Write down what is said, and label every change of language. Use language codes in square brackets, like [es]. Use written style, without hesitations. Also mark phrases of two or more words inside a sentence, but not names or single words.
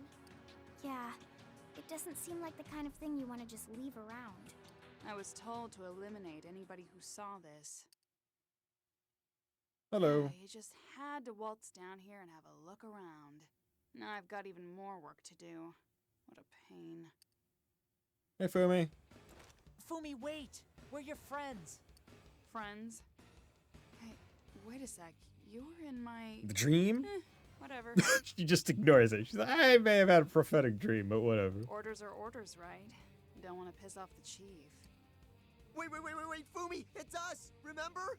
[en] Yeah, it doesn't seem like the kind of thing you want to just leave around. I was told to eliminate anybody who saw this. Hello. You just had to waltz down here and have a look around. Now I've got even more work to do. What a pain. Hey, Fumi. Fumi, wait! We're your friends. Friends? Hey, wait a sec. You were in my... The dream? Whatever. She just ignores it. She's like, I may have had a prophetic dream, but whatever. Orders are orders, right? Don't want to piss off the chief. Wait, Fumi! It's us! Remember?